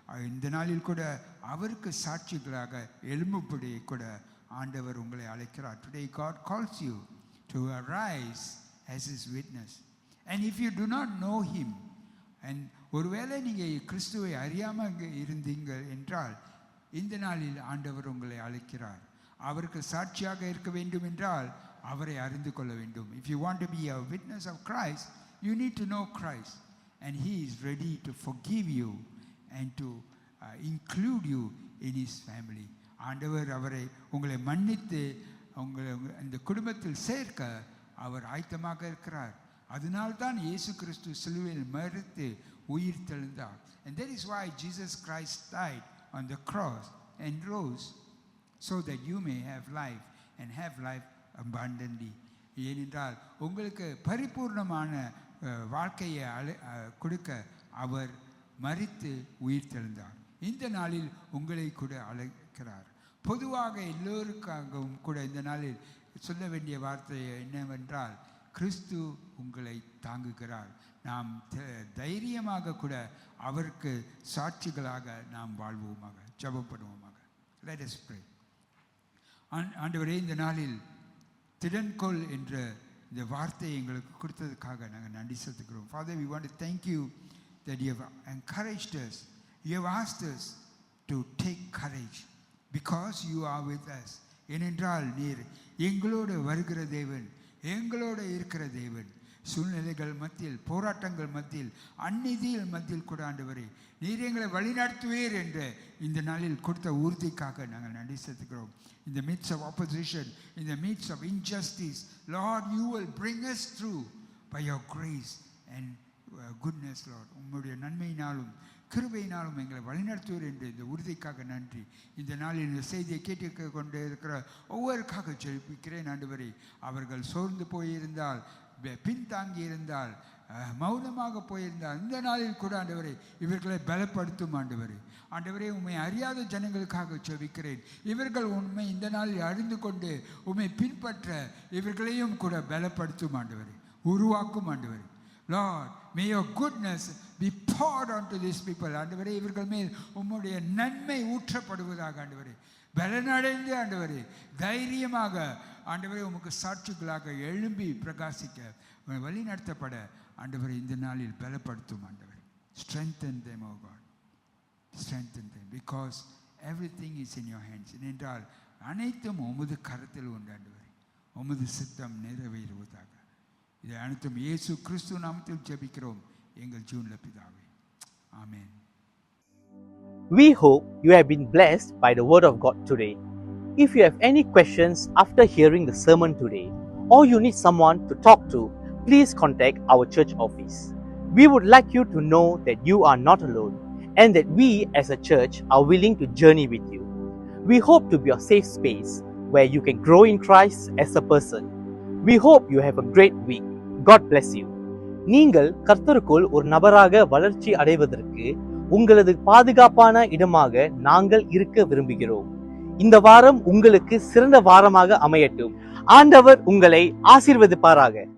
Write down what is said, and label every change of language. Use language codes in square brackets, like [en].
[ta] இந்த நாளில் கூட அவருக்கு சாட்சிகளாக எழும்பும்படி கூட ஆண்டவர் உங்களை அழைக்கிறார். [en] Today God calls you to arise as his witness. And if you do not know him, and [ta] ஒருவேளை நீங்கள் கிறிஸ்துவை அறியாமல் இருந்தீங்க என்றால் இந்த நாளில் ஆண்டவர் உங்களை அழைக்கிறார். அவருக்கு சாட்சியாக இருக்க வேண்டும் என்றால் அவரை அறிந்து கொள்ள வேண்டும். [en] If you want to be a witness of Christ, you need to know Christ, and he is ready to forgive you and to include you in his family. [ta] ஆண்டவர் அவரை உங்களை மன்னித்து உங்களை இந்த குடும்பத்தில் சேர்க்க அவர் ஆயத்தமாக இருக்கிறார். அதனால்தான் இயேசு கிறிஸ்து சிலுவையில் மரித்து உயிர் தெழுந்தார். [en] And that is why Jesus Christ died on the cross and rose, so that you may have life and have life abundantly. [ta] ஏனென்றால் உங்களுக்கு பரிபூர்ணமான வாழ்க்கையை கொடுக்க அவர் மரித்து உயிர் தெழுந்தார். இந்த நாளில் உங்களை கூட அழைக்கிறார். பொதுவாக எல்லோருக்காகவும் கூட இந்த நாளில் சொல்ல வேண்டிய வார்த்தை என்னவென்றால், கிறிஸ்து உங்களை தாங்குகிறார். நாம் தைரியமாக கூட அவருக்கு சாட்சிகளாக நாம் வாழ்வோமாக, ஜெபப்படுவோமாக. [en] Let us pray. [ta] ஆண்டவரே, இந்த நாளில் திடன்கொள் என்ற இந்த வார்த்தையை எங்களுக்கு கொடுத்ததுக்காக நாங்கள் நன்றி செலுத்துகிறோம். [en] Father, we want to thank you that you have encouraged us. You have asked us to take courage because you are with us. [ta] ஏனென்றால் நீர் எங்களோடு வருகிற தேவன், எங்களோடு இருக்கிற தேவன். சூழ்நிலைகள் மத்தியில், போராட்டங்கள் மத்தியில், அந்நிதியில் மத்தியில் கூட ஆண்டவரே நீர் எங்களை வழிநடத்துவீர் என்ற இந்த நாளில் கொடுத்த உறுதிக்காக நாங்கள் நன்றி செலுத்துகிறோம். [en] In the midst of opposition, in the midst of injustice, Lord, you will bring us through by your grace and goodness, Lord. [ta] உம்முடைய நன்மையினாலும் கிருபையினாலும் எங்களை வழிநடத்துவீர் என்ற இந்த உறுதிக்காக நன்றி. இந்த நாளில் இந்த செய்தியை கேட்டு கொண்டு இருக்கிற ஒவ்வொருக்காக ஜெபிக்கிறேன் ஆண்டவரே. அவர்கள் சோர்ந்து போயிருந்தால், பின்தாங்கி இருந்தால், மௌனமாக போயிருந்தால், இந்த நாளில் கூட ஆண்டவரே இவர்களை பலப்படுத்தும் ஆண்டவரே. ஆண்டவரே, உம்மை அறியாத ஜனங்களுக்காக ஜெபிக்கிறேன். இவர்கள் உண்மை இந்த நாளில் அறிந்து கொண்டு உம்மை பின்பற்ற இவர்களையும் கூட பலப்படுத்தும் ஆண்டவரே, உருவாக்கும் ஆண்டவரே. [en] Lord, may your goodness be poured onto these people. [ta] ஆண்டவரே, இவர்கள் மேல் உம்முடைய நன்மை ஊற்றப்படுவதாக ஆண்டவரே. பலனடைந்து ஆண்டவரே தைரியமாக ஆண்டவரே உமக்கு சாட்சிகளாக எழும்பி பிரகாசிக்க வழி நடத்தப்பட ஆண்டவரே இந்த நாளில் பலப்படுத்தும் ஆண்டவரே. [en] Strengthen them, O God. Strengthen them because everything is in your hands. [ta] என்றால் அனைத்தும் உமது கரத்தில் உண்டு ஆண்டவரே. உமது சித்தம் நிறைவேறுவதாக. இதை அனைத்தும் இயேசு கிறிஸ்து நாமத்தில் ஜெபிக்கிறோம் எங்கள் ஜீவனுள்ள பிதாவே. ஆமென். [en] We hope you have been blessed by the word of God today. If you have any questions after hearing the sermon today, or you need someone to talk to, please contact our church office. We would like you to know that you are not alone and that we as a church are willing to journey with you. We hope to be a safe space where you can grow in Christ as a person. We hope you have a great week. God bless you. [ta] நீங்கள் கர்த்தருக்குள் ஒரு நபராக வளர்ச்சி அடைவதற்கு உங்களது பாதுகாப்பான இடமாக நாங்கள் இருக்க விரும்புகிறோம். இந்த வாரம் உங்களுக்கு சிறந்த வாரமாக அமையட்டும். ஆண்டவர் உங்களை ஆசீர்வதிப்பாராக.